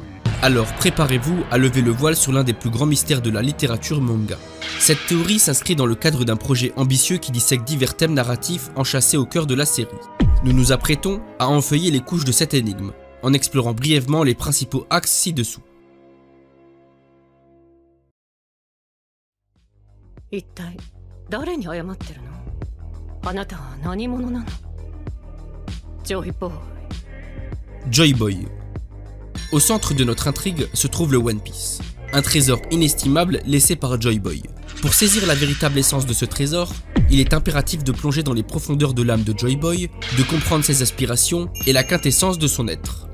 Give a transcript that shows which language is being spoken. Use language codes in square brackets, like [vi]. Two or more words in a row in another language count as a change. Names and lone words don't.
[fr] Alors préparez-vous à lever le voile sur l'un des plus grands mystères de la littérature manga. Cette théorie s'inscrit dans le cadre d'un projet ambitieux qui dissèque divers thèmes narratifs enchâssés au cœur de la série. Nous nous apprêtons à enfeuiller les couches de cette énigme, en explorant brièvement les principaux axes ci-dessous. [ja] 一体誰に謝ってるの？あなたは何者なの？ジョイボーイ。 [fr] Joy Boy. Au centre de notre intrigue se trouve le One Piece, un trésor inestimable laissé par Joy Boy. Pour saisir la véritable essence de ce trésor, il est impératif de plonger dans les profondeurs de l'âme de Joy Boy, de comprendre ses aspirations et la quintessence de son être.